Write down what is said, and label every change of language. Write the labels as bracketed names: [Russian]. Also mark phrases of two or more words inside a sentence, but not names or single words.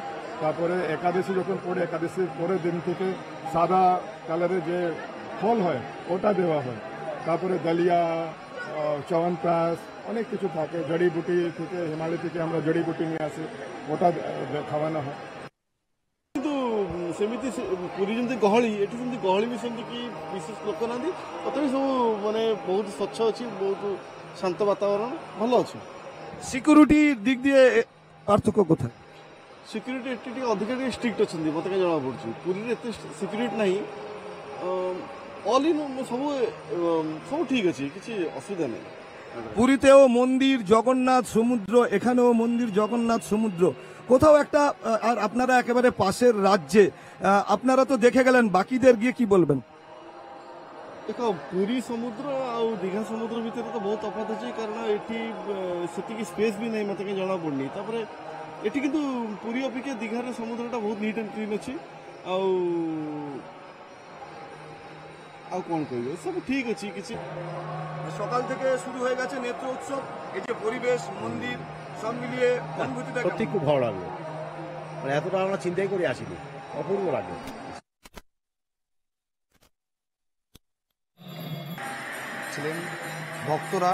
[Bangla] তারপরে একাদশী যখন পড়ে, একাদশীর পরের দিন থেকে সাদা কালারের যে ফল হয় ওটা দেওয়া হয়। তারপরে দলিয়া, চ্যবনপ্রাশ অনেক কিছু থাকে। জড়িবুটি থেকে, হিমালয় থেকে আমরা জড়িবুটি নিয়ে আসি, ওটা খাওয়ানো হয়। [Odia] କିନ୍ତୁ ସେମିତି ପୁରୀ ଯେମିତି ଗହଳି, ଏଠି ସେମିତି ଗହଳି ବି ସେମିତି କି ବିଶେଷ ଲୋକ ନାହାନ୍ତି। ତଥାପି ସବୁ ମାନେ ବହୁତ ସ୍ୱଚ୍ଛ ଅଛି, ବହୁତ ଶାନ୍ତ ବାତାବରଣ, ଭଲ ଅଛି। [Bangla] সিকিউরিটি দিক দিয়ে পার্থক্য কোথায়? [Odia] ସିକ୍ୟୁରିଟି ଏଠି ଟିକେ ଅଧିକା ଟିକେ ଷ୍ଟ୍ରିକ୍ଟ ଅଛନ୍ତି, ମୋତେ କାହିଁ ଜଣାପଡ଼ୁଛି। ପୁରୀରେ ଏତେ ସିକ୍ୟୁରିଟି ନାହିଁ। [English] all in [Odia] ସବୁ ଠିକ୍ ଅଛି, କିଛି [Bangla] অসুবিধা নেই। পুরীতেও মন্দির জগন্নাথ সমুদ্র, এখানেও মন্দির জগন্নাথ সমুদ্র, কোথাও একটা। আর আপনারা একেবারে পাশের রাজ্যে, আপনারা তো দেখে গেলেন, বাকিদের গিয়ে কি বলবেন? [Odia] ଦେଖ, ପୁରୀ ସମୁଦ୍ର ଆଉ ଦୀଘା ସମୁଦ୍ର ଭିତରେ ତ ବହୁତ ତଫାତ ଅଛି, କାରଣ ଏଠି ସେତିକି ସ୍ପେସ୍ ବି ନାହିଁ, ମୋତେ କାହିଁ ଜଣାପଡ଼ୁନି। ତାପରେ ଏଠି କିନ୍ତୁ ପୁରୀ ଅପେକ୍ଷା ଦୀଘାର ସମୁଦ୍ରଟା ବହୁତ [English] neat and clean [Odia] ଅଛି। ଆଉ କ'ଣ କହିବେ, ସବୁ ଠିକ୍ ଅଛି। କିଛି [Bangla] সকাল থেকে শুরু হয়ে গেছে নেত্র উৎসব। এই যে পরিবেশ, মন্দির সব মিলিয়ে অনুভূতিটা সত্যি খুব ভালো লাগলো। মানে এতটা আমরা চিন্তাই করে আসিনি, অপূর্ব লাগলো। ছিলেন ভক্তরা।